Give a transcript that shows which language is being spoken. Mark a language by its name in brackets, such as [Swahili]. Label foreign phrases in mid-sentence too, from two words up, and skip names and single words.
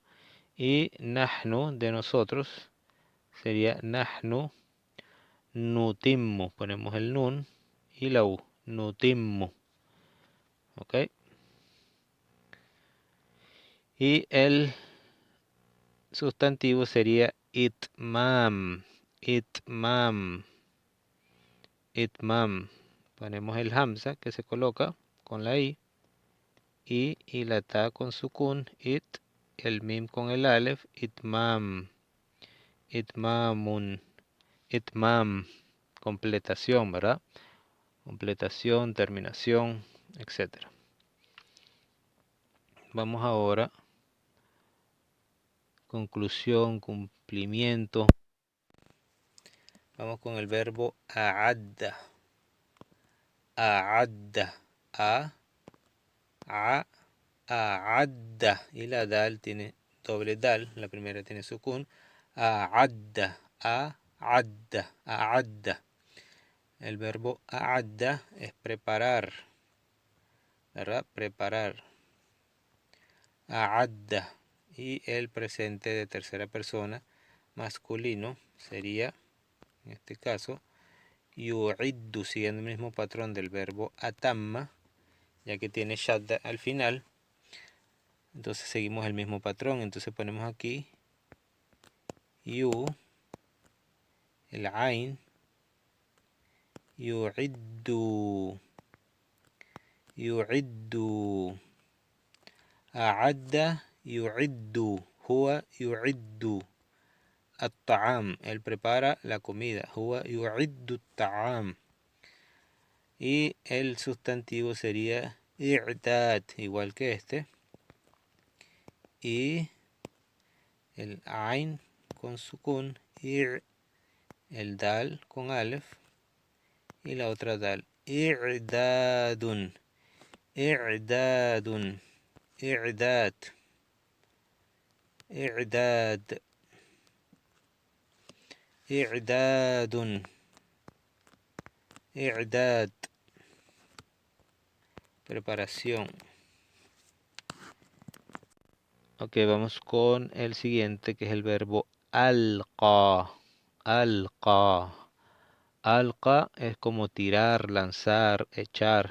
[Spanish] Y nahnu de nosotros sería [Arabic] نحن نتم, [Spanish] ponemos el nun y la u, nutimmu, ¿ok? Y el sustantivo sería itmam, itmam, itmam. Ponemos el hamza que se coloca con la i y la ta con sukun, el mim con el alef, itmam, itmamun, itmam, completación, ¿verdad? Completación, terminación, etcétera. Vamos ahora, conclusión, cumplimiento. Vamos con el verbo a'adda. A'adda. A'adda. Y la dal tiene doble dal. La primera tiene sukun. A'adda. A'adda. A'adda. El verbo a'adda es preparar, ¿verdad? Preparar. A'adda. Y el presente de tercera persona masculino sería, en este caso, yu'iddu, siguiendo el mismo patrón del verbo atamma, ya que tiene shadda al final. Entonces seguimos el mismo patrón. Entonces ponemos aquí yu, el ain, [Arabic] يعد يعد أعد يعد هو يعد. [Spanish] الطعام, él prepara la comida. [Arabic] هو يعد الطعام. [Spanish] Y el sustantivo sería i'dad, igual que este. Y el ain con sukun, el dal con alef y la otra dal. I'dadun, i'dadun, i'dad, i'dad, i'dadun, i'dad. Preparación. Ok, vamos con el siguiente, que es el verbo alqa. Alqa. Alqa es como tirar, lanzar, echar.